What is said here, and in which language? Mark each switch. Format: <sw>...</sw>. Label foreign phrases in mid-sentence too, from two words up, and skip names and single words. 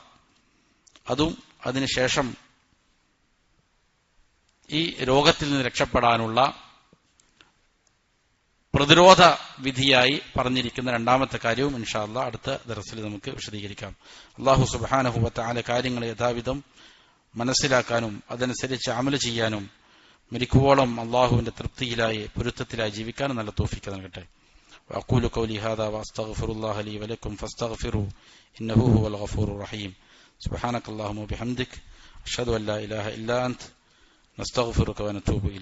<ml>അതും അതിനുശേഷം ഈ രോഗത്തിൽ നിന്ന് രക്ഷപ്പെടാനുള്ള പ്രതിരോധ വിധിയായി പറഞ്ഞിരിക്കുന്ന രണ്ടാമത്തെ കാര്യവും</ml> <ar>إن شاء الله</ar> <ml>അടുത്ത ദർസിൽ നമുക്ക് വിശദീകരിക്കാം.</ml> <ar>الله سبحانه وتعالى</ar> <ml>കാര്യങ്ങളെ യഥാവിധം മനസ്സിലാക്കാനും അതനുസരിച്ച് അമല് ചെയ്യാനും മരിക്കുവോളം അള്ളാഹുവിന്റെ തൃപ്തിയിലായി പൊരുത്തത്തിലായി ജീവിക്കാനും നല്ല തൗഫീഖ് നൽകട്ടെ.</ml> <ar>وأقول قولي هذا وأستغفر الله لي ولكم فاستغفروه إنه هو الغفور الرحيم. سبحانك اللهم وبحمدك أشهد أن لا إله إلا أنت نستغفرك ونتوب إليك.</ar>